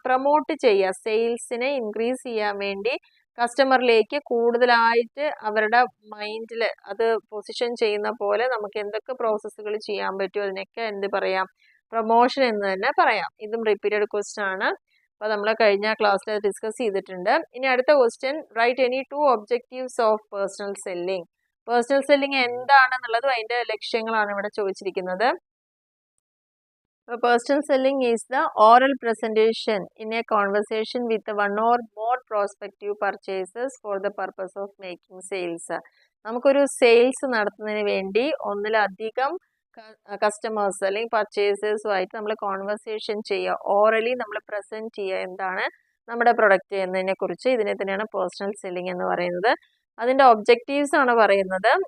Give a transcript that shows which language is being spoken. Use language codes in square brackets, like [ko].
[ml] Promote ചെയ്യുക, സെയിൽസിനെ increase ചെയ്യാൻ വേണ്ടി കസ്റ്റമറിലേക്ക് കൂടുതലായിട്ട് അവരുടെ മൈൻഡിൽ അത് പൊസിഷൻ ചെയ്യുന്ന പോലെ നമുക്ക് എന്തൊക്കെ പ്രോസസ്സുകൾ ചെയ്യാൻ പറ്റുമോ അതിനൊക്കെ എന്ത് പറയാം, പ്രൊമോഷൻ എന്ന് തന്നെ പറയാം. ഇതും റിപ്പീറ്റഡ് ക്വസ്റ്റ്യൻ ആണ്. അപ്പോൾ നമ്മൾ കഴിഞ്ഞ ക്ലാസ്സിൽ ഡിസ്കസ് ചെയ്തിട്ടുണ്ട്. ഇനി അടുത്ത [en] Question, write any 2 objectives of personal selling. [ml] Personal selling എന്താണെന്നുള്ളതും അതിൻ്റെ ലക്ഷ്യങ്ങളാണ് ഇവിടെ ചോദിച്ചിരിക്കുന്നത്. [en] Personal selling is the oral presentation in a conversation with one or more prospective purchasers for the purpose of making sales. [ml] നമുക്കൊരു sales നടത്തുന്നതിന് വേണ്ടി ഒന്നിലധികം customers അല്ലെങ്കിൽ പർച്ചേസേഴ്സുമായിട്ട് നമ്മൾ conversation ചെയ്യുക, ഓറലി നമ്മൾ പ്രസൻറ്റ് ചെയ്യുക എന്താണ് നമ്മുടെ പ്രൊഡക്റ്റ് എന്നതിനെ കുറിച്ച്. ഇതിനെ തന്നെയാണ് പേഴ്സണൽ സെല്ലിംഗ് എന്ന് പറയുന്നത്. അതിൻ്റെ ഒബ്ജക്റ്റീവ്സ് ആണ് പറയുന്നത്.